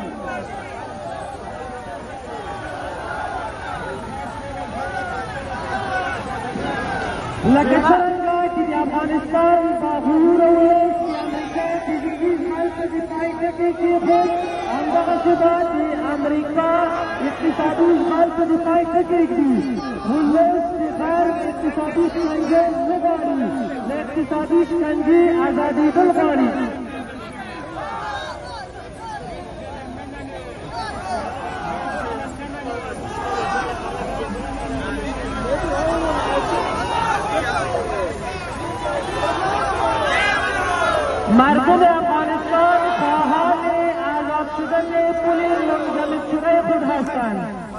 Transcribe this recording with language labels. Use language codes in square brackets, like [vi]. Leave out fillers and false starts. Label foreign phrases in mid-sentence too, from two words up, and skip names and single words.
[ps] لکه څنګه چې د افغانستان باغور ولس د امریکا فزیکي ځمال په دفاعي ټکي کېښود، همدغسې به د امریکا اقتصادي ځمال په دفاعي ټکي کړي. ولس د غرب اقتصادي شکنجې نه غواړي، له اقتصادي شکنجې ازادېدل غواړي. [fa] مردم افغانستان خواهان آزاد شدن پل منجمد شده خود هستند.